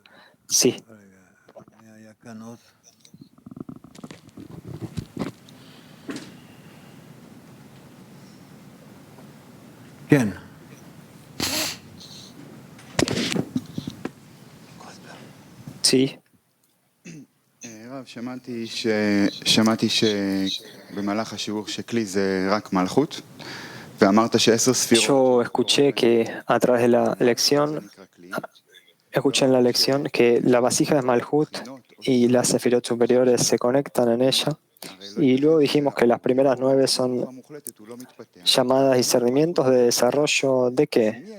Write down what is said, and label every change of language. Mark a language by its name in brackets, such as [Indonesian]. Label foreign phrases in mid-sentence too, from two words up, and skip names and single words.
[Spanish] Sí. Sí. [Hebrew] רב, שמעתי שבמהלך השיעור שכלי זה רק מלכות, ואמרת ש10 ספירות... [Spanish] Yo escuché que a través de la lección, escuché en la lección que la vasija es Malhut y las sefirot superiores se conectan en ella. Y luego dijimos que las primeras 9 son llamadas discernimientos de desarrollo ¿de qué?